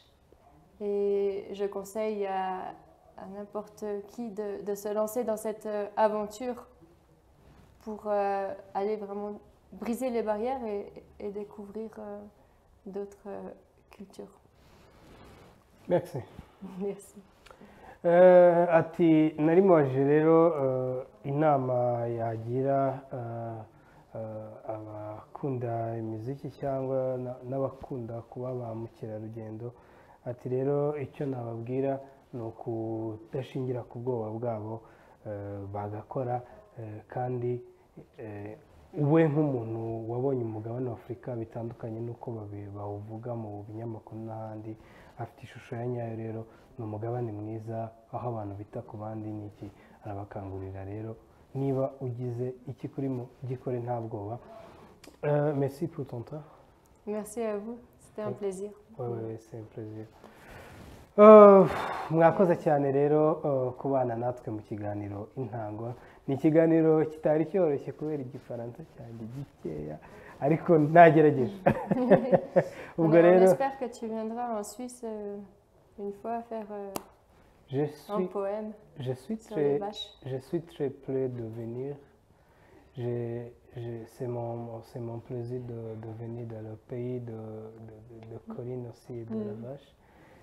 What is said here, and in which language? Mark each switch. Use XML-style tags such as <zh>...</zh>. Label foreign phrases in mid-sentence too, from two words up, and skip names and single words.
<fr>Et je conseille à n'importe qui de se lancer dans cette aventure pour aller vraiment briser les barrières et découvrir d'autres cultures. Merci. Merci.</fr> <rw>Ati narimwaje rero inama yagira abakunda imiziki cyangwa n'abakunda kuba ba mukerarugendo. Ati rero icyo nababwira ni ukudashingira ku bwoba bwabo, bagakora kandi we nk'umuntu wabonye umugabane wa Afurika bitandukanye n'uko bawuvuga mu binyamakuru n'ahandi, afite ishusho ya nyayo. Rero ni umugabane mwiza aho abantu bita ku bandi. N'iki arabakangurira rero, niba ugize iki kurimo gikore nta bwoba.</rw> <fr>Merci pour ton temps. Merci à vous, c'était un plaisir. Oui, c'est un plaisir.</fr> <rw>Mwakoze cyane rero kubana natwe mu kiganiro Intango. Ni ikiganiro kitari cyoroshye kubera igifaransa cyanjye gikeya, ariko nagerageje.</rw> <fr>On espère que tu viendras en Suisse une fois faire un poème sur les vaches. Je suis très prêt de venir. C'est mon plaisir de venir dans le pays de Corinne aussi et de la vache.</fr>